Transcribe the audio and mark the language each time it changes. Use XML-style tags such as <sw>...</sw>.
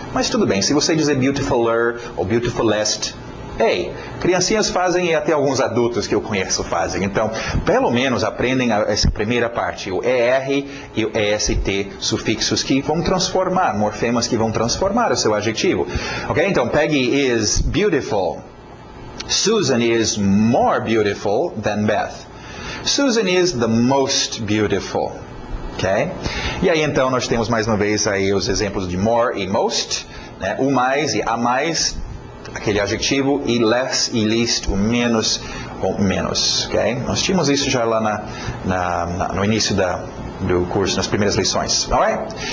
<pt>Mas tudo bem, se você dizer beautifuler ou beautifulest, ei, criancinhas fazem e até alguns adultos que eu conheço fazem. Então, pelo menos aprendem essa primeira parte, o ER e o EST, sufixos que vão transformar, morfemas que vão transformar o seu adjetivo. Ok?</pt> <en>Então, Peggy is beautiful. Susan is more beautiful than Beth. Susan is the most beautiful. Ok?</en> <pt>E aí, então, nós temos mais uma vez aí os exemplos de more e most, né? O mais e a mais, aquele adjetivo, e less e least, o menos ou menos, ok? Nós tínhamos isso já lá no início do curso, nas primeiras lições, alright?</pt>